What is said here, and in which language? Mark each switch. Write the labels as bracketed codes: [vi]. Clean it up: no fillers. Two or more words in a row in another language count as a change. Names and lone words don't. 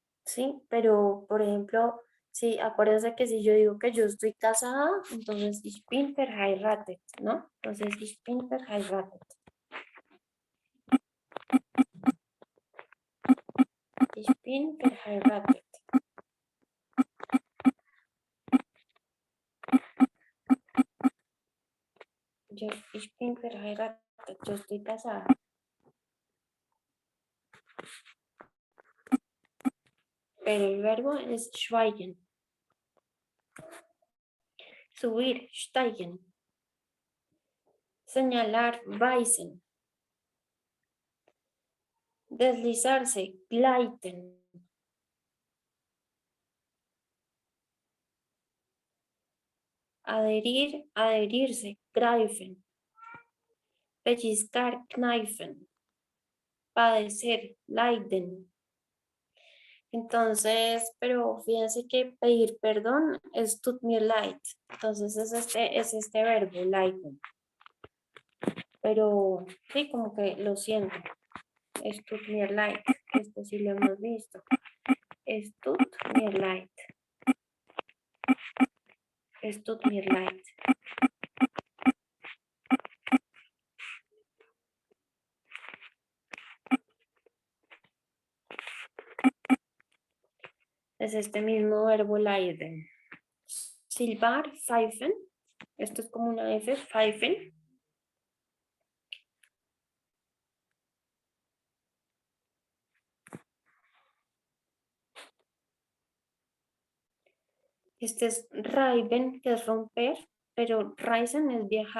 [es] ¿sí? Pero, por ejemplo, sí, acuérdense que si yo digo que yo estoy casada, entonces [de] ich bin verheiratet, [es] ¿no? [de] Entonces ich bin verheiratet. Ich bin verheiratet. Ich bin verheiratet. [es] Yo estoy casada. Pero el verbo es schweigen. Subir, steigen. Señalar, weisen. Deslizarse, gleiten. Adherir, adherirse, greifen. Pellizcar, kneifen. Padecer, leiden. Entonces, pero fíjense que pedir perdón es [de] tut mir leid. [es] Entonces es este verbo, leiden. Pero sí, como que lo siento. [de] Es tut mir leid. [es] Esto sí lo hemos visto. [de] Es tut mir leid. Es tut mir leid. [es] Es este mismo verbo leiden. Silbar, pfeifen. Esto es como una F, pfeifen. Este es reiben, que es romper, pero reisen es viajar.